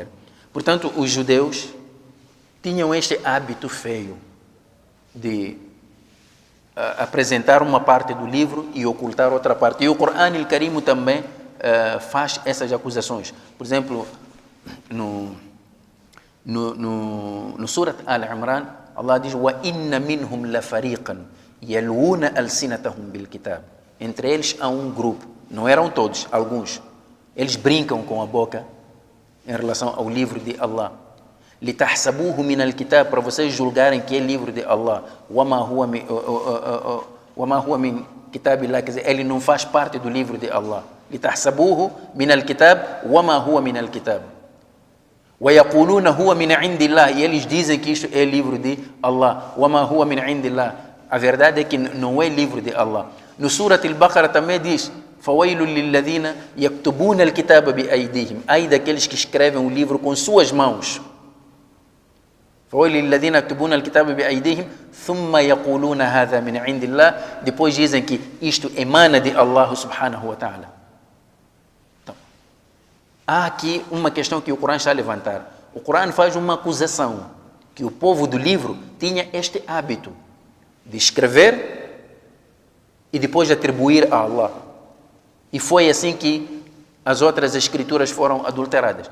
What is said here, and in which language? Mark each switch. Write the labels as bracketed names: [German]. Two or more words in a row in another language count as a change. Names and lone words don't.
[Portuguese] Portanto, os judeus tinham este hábito feio de apresentar uma parte do livro e ocultar outra parte. E o Corão al-Karim também faz essas acusações. Por exemplo, no Surat Al-Imran, Allah diz: [Arabic] "وإن منهم لفريقا يلوون ألسنتهم بالكتاب." [Portuguese] Entre eles há um grupo, não eram todos, alguns. Eles brincam com a boca em relação ao livro de Allah. [Arabic] لتحسبوه من الكتاب, [Portuguese] para vocês julgarem que é livro de Allah. [Arabic] وما هو من كتاب الله, [Portuguese] quer dizer, ele não faz parte do livro de Allah. [Arabic] لتحسبوه من الكتاب وما هو من الكتاب. ويقولون هو من عند الله, [Portuguese] e eles dizem que isto é livro de Allah. [Arabic] وما هو من عند الله. [Portuguese] A verdade é que não é livro de Allah. No Surat al-Baqarah também diz: [Arabic] "فويل للذين يكتبون الكتاب بأيديهم", [Portuguese] ai daqueles que escrevem o livro com suas mãos. [Arabic] للذين يكتبون الكتاب بأيديهم ثم يقولون هذا من عند الله. [Portuguese] Depois dizem que isto emana de Allah [Arabic] سبحانه وتعالى. [Portuguese] Então, há aqui uma questão que o Corão está a levantar. O Corão faz uma acusação que o povo do livro tinha este hábito de escrever e depois atribuir a Allah. E foi assim que as outras escrituras foram adulteradas.